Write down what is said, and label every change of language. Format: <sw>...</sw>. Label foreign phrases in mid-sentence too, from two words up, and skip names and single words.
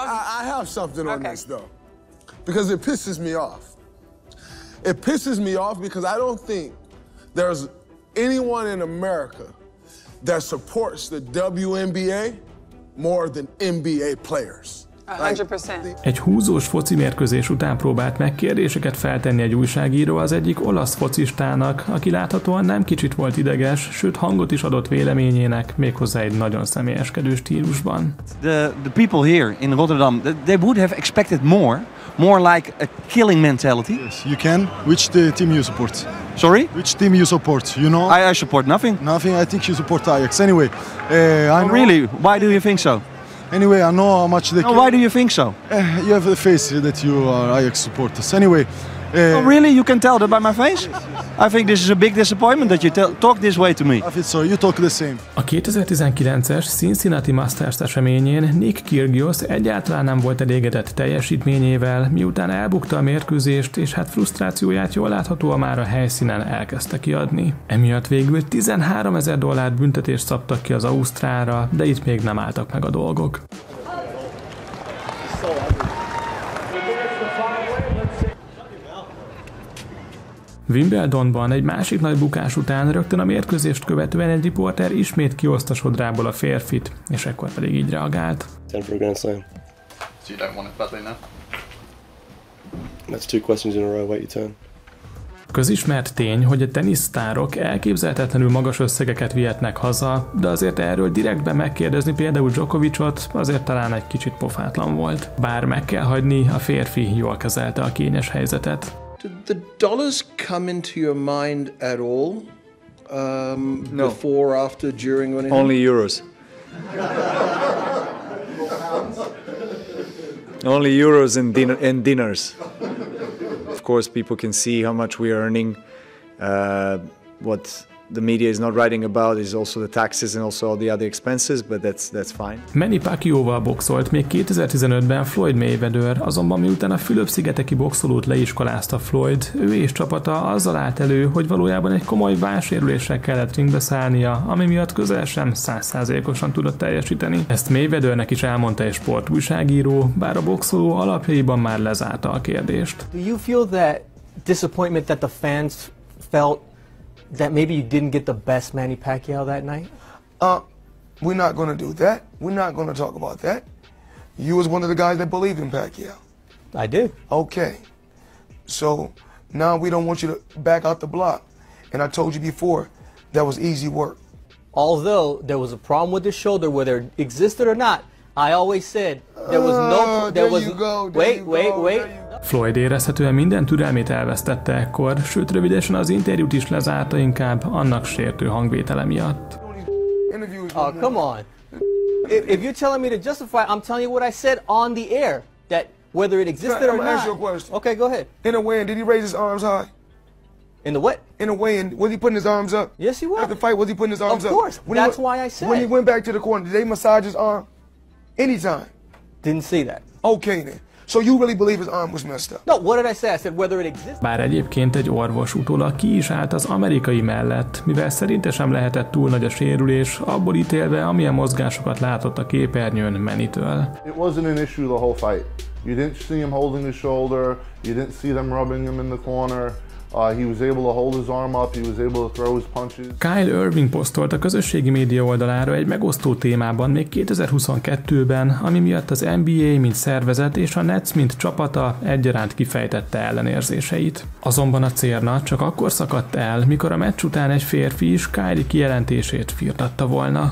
<en>I have something on this though, because it pisses me off. It pisses me off because I don't think there's anyone in America that supports the WNBA more than NBA players. 100%.</en> <hu>Egy húzós foci mérkőzés után próbált meg kérdéseket feltenni egy újságíró az egyik olasz focistának, aki láthatóan nem kicsit volt ideges, sőt hangot is adott véleményének, méghozzá egy nagyon személyeskedő stílusban.</hu> <en>The people here in Rotterdam, they would have expected more like a killing mentality. Yes, you can. Which team you support? Sorry? Which team you support? You know? I support nothing. Nothing. I think you support Ajax. Anyway, really? Why do you think so? Anyway, I know how much they. No, why do you think so? You have the face that you are Ajax supporters. Anyway. Oh, really? You can tell that by my face? I think this is a big disappointment that you talk this way to me. I think so. You talk the same.</en> <hu>A 2019-es Cincinnati Masters eseményén Nick Kyrgios egyáltalán nem volt elégedett teljesítményével, miután elbukta a mérkőzést, és hát frusztrációját jól láthatóan már a helyszínen elkezdte kiadni. Emiatt végül $13,000 büntetést szabtak ki az ausztrálra, de itt még nem álltak meg a dolgok. Wimbledonban egy másik nagy bukás után rögtön a mérkőzést követően egy riporter ismét kihozta sodrából a férfit, és ekkor pedig így reagált.</hu> <en>Time for a grand slam. So you don't want it badly now? That's 2 questions in a row. Wait your turn.</en> <hu>Közismert tény, hogy a tenisztárok elképzelhetetlenül magas összegeket vihetnek haza, de azért erről direktben megkérdezni például Djokovicot azért talán egy kicsit pofátlan volt. Bár meg kell hagyni, a férfi jól kezelte a kényes helyzetet.</hu> <en>Did the dollars come into your mind at all? No. Before, after, during, or anything? Only euros. Only euros and dinners. Of course, people can see how much we are earning. What the media is not writing about is also the taxes and also all the other expenses, but that's fine.</en> <hu>Manny Pacquiaóval boxolt még 2015-ben Floyd Mayweather, azonban miután a Fülöp-szigeteki boxolót leiskolázta Floyd, ő és csapata azzal állt elő, hogy valójában egy komoly válsérüléssel kellett ringbe szállnia, ami miatt közel sem 100%-osan tudott teljesíteni. Ezt Mayweathernek is elmondta egy sportújságíró, bár a boxoló alapjaiban már lezárta a kérdést.</hu> <en>Do you feel that disappointment that the fans felt that maybe you didn't get the best Manny Pacquiao that night? We're not going to do that. We're not going to talk about that. You was one of the guys that believed in Pacquiao. I did. Okay. So now we don't want you to back out the block. And I told you before, that was easy work. Although there was a problem with his shoulder, whether it existed or not, I always said there was no... There was, wait.</en> <hu>Floyd érezhetően minden türelmét elvesztette ekkor, sőt rövidesen az interjút is lezárta inkább annak sértő hangvétele miatt.</hu> <en>Oh, come on. If you're telling me to justify, I'm telling you what I said on the air. That whether it existed or not. Ask you a question. Okay, go ahead. In a way, did he raise his arms high? In the what? In a way, and was he putting his arms up? Yes, he was. After the fight, was he putting his arms up? Of course. That's why I said. When he went back to the corner, did they massage his arm? Anytime. Didn't see that. Okay then. So you really believe his arm was messed up? No, what did I say? I said whether it exists.</en> <hu>Bár egyébként egy orvos utólag ki is állt az amerikai mellett, mivel szerinte sem lehetett túl nagy a sérülés, abból ítélve, amilyen mozgásokat látott a képernyőn Mannytől.</hu> <en>It wasn't an issue the whole fight. You didn't see him holding his shoulder, you didn't see them rubbing him in the corner. He was able to hold his arm up, he was able to throw his punches.</en> <hu>Kyle Irving posztolt a közösségi média oldalára egy megosztó témában még 2022-ben, ami miatt az NBA mint szervezet és a Nets mint csapata egyaránt kifejtette ellenérzéseit. Azonban a cérna csak akkor szakadt el, mikor a meccs után egy férfi is Kylie kijelentését firtatta volna.</hu>